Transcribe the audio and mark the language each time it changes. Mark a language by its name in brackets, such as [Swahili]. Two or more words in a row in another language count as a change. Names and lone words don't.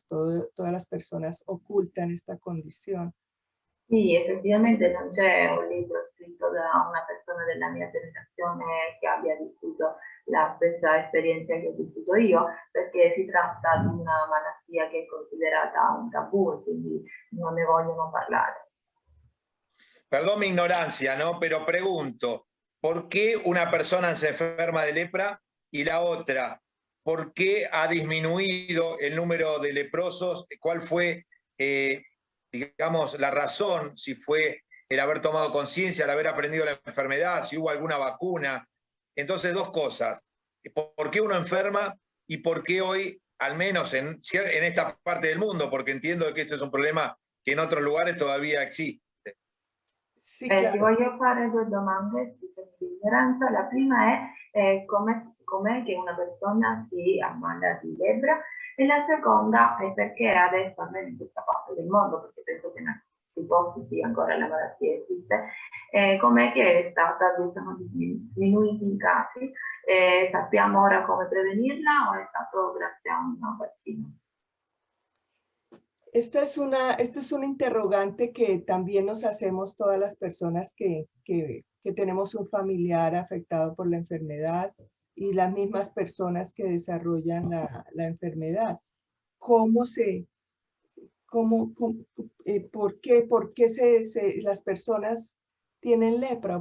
[Spanish] Todas las personas ocultan esta condición. [Italian] Sì, effettivamente non c'è un libro scritto da una persona della mia generazione che abbia vissuto la stessa esperienza che ho vissuto io, perché si tratta di una malattia che è considerata un tabù e quindi non ne vogliono parlare. [Spanish] Perdón mi ignorancia, ¿no? Pero pregunto, ¿por qué una persona se enferma de lepra y la otra? ¿Por qué ha disminuido el número de leprosos? ¿Cuál fue, digamos, la razón? Si fue el haber tomado conciencia, el haber aprendido la enfermedad, si hubo alguna vacuna. Entonces, dos cosas. ¿Por qué uno enferma y por qué hoy, al menos en esta parte del mundo, porque entiendo que esto es un problema que en otros lugares todavía existe? [Italian] Sì, Ti voglio fare due domande di ignoranza. La prima è com'è che una persona si ammala di lebbra e la seconda è perché adesso, almeno in questa parte del mondo, perché penso che in altri posti sì, ancora la malattia esiste, com'è che è stata, sono diminuiti i casi, sappiamo ora come prevenirla o è stato grazie a un vaccino? [Spanish] Esto es un interrogante que también nos hacemos todas las personas que tenemos un familiar afectado por la enfermedad y las mismas personas que desarrollan la enfermedad. ¿Por qué las personas tienen lepra?